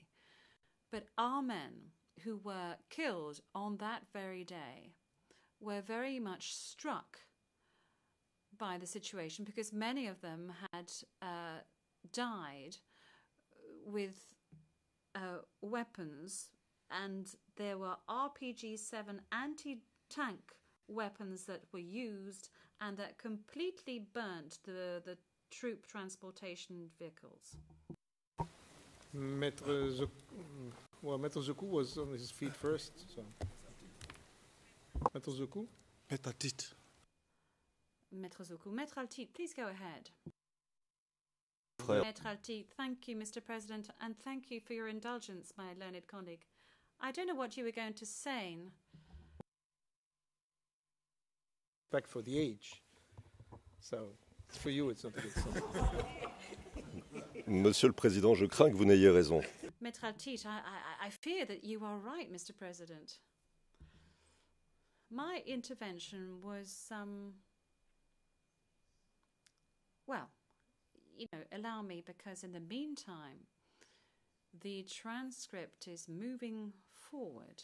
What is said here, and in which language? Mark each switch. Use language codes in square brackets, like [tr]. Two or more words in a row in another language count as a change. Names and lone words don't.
[en] But our men who were killed on that very day were very much struck by the situation, because many of them had died with weapons, and there were RPG-7 anti-tank weapons that were used and that completely burnt the troop transportation vehicles. Maître Zokou was on his feet first. So. Maître Zokou? Prt3. Maître Zokou. Maître Altit, please go ahead. Frère. Maître Altit, thank you, Mr. President, and thank you for your indulgence, my learned colleague. I don't know what you were going to say. Back for the age. So, for you, it's not a good sign. [fr] Monsieur le Président, je crains que vous n'ayez raison. [en] Maître Altit, I fear that you are right, Mr. President. My intervention was, well, allow me, because in the meantime, the transcript is moving forward.